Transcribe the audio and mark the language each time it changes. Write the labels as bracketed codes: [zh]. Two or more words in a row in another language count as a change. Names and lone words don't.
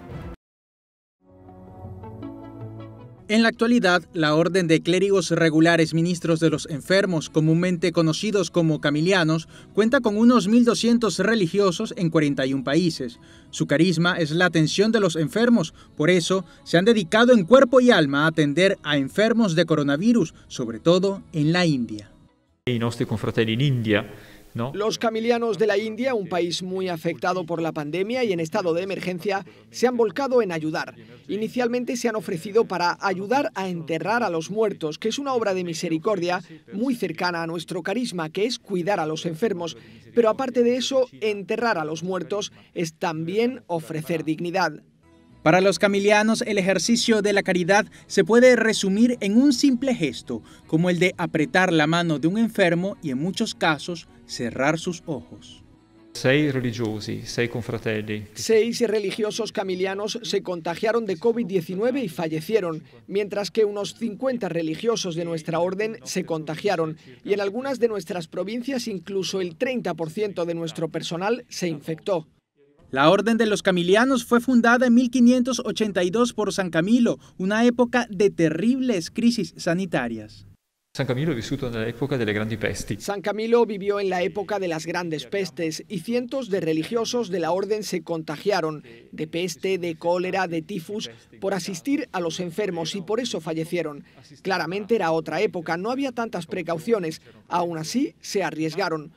[es] En la actualidad, la Orden de Clérigos Regulares Ministros de los Enfermos, comúnmente conocidos como camilianos, cuenta con unos 1.200 religiosos en 41 países. Su carisma es la atención de los enfermos, por eso se han dedicado en cuerpo y alma a atender a enfermos de coronavirus, sobre todo en la India. [it] I nostri confratelli in India, [es] ¿no? Los camilianos de la India, un país muy afectado por la pandemia y en estado de emergencia, se han volcado en ayudar. Inicialmente se han ofrecido para ayudar a enterrar a los muertos, que es una obra de misericordia muy cercana a nuestro carisma, que es cuidar a los enfermos. Pero aparte de eso, enterrar a los muertos es también ofrecer dignidad. Para los camilianos, el ejercicio de la caridad se puede resumir en un simple gesto, como el de apretar la mano de un enfermo y en muchos casos cerrar sus ojos. [it] 6 religiosi, 6 confratelli. [es] 6 religiosos camilianos se contagiaron de COVID-19 y fallecieron, mientras que unos 50 religiosos de nuestra orden se contagiaron y en algunas de nuestras provincias incluso el 30% de nuestro personal se infectó. La Orden de los Camilianos fue fundada en 1582 por San Camilo, una época de terribles crisis sanitarias. [it] San Camilo ha vissuto nell'epoca delle grandi pesti. [es] San Camilo vivió en la época de las grandes pestes y cientos de religiosos de la orden se contagiaron de peste, de cólera, de tifus, por asistir a los enfermos y por eso fallecieron. Claramente era otra época, no había tantas precauciones, aún así se arriesgaron.